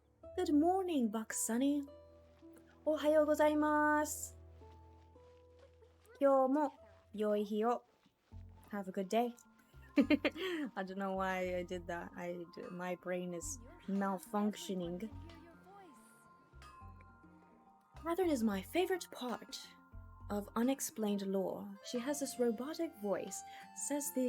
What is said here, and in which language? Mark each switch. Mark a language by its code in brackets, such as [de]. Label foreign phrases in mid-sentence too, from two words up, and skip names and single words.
[en] Good morning, Buck Sunny. [ja] Ohayo gozaimasu. Kyomo yoi hi o. [en] Have a good day. I don't know why I did that. My brain is malfunctioning. Catherine is my favorite part of unexplained lore. She has this robotic voice, says the...